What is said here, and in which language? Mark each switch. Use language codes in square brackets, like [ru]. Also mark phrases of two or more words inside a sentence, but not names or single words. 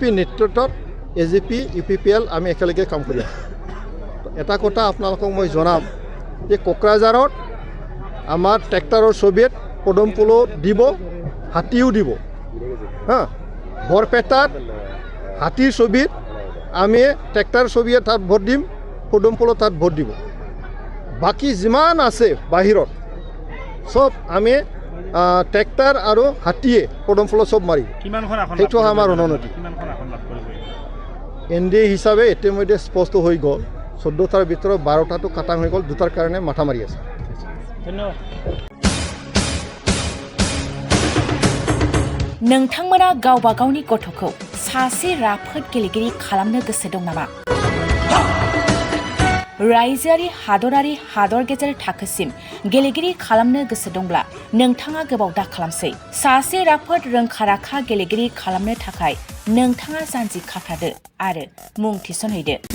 [as] নেতৃত্বত AGP UPPL আমি একেলগে কাম কৰি আছোঁ এটা কথা আপোনালোকক মই জনাম যে কোকৰাঝাৰত আমাৰ ট্ৰেক্টৰৰ ছবিত পদমপুলো দিব হাতীও দিব হা বৰপেটাত হাতীৰ ছবিত আমি ট্ৰেক্টৰ ছবিয়ে তাত ভোট দিম পদমপুলো তাত ভোট দিব বাকি যিমান আছে বাহিৰত সব আমি ট্ৰেক্টৰ আৰু হাতীয়ে পদমপুলো সব মাৰি কিমানখন আসন সেইটো আমাৰ ৰণনীতি কিমানখন আসন লাভ কৰিব NDA হিচাপে ইতিমধ্যে স্পষ্ট হৈ গ'ল 14টাৰ ভিতৰত 12টাটো কাটাং হৈ গ'ল 2টাৰ কাৰণে মাথা মাৰি আছে ধন্যবাদ [brx] नोंथांमोना गावबा गावनि गथ'खौ सासे राफोद गेलेगिरि खालामनो गोसो दं नामा? रायजोआरि हादरारि हादर गेजेर थाखोसिम गेलेगिरि खालामनो गोसो दंब्ला नोंथाङा गोबाव दा खालामसै सासे राफोद रोंखा-राखा गेलेगिरि खालामनो थाखाय नोंथाङा जानजि खाफ्रादो आरो मुं थिसनहैदो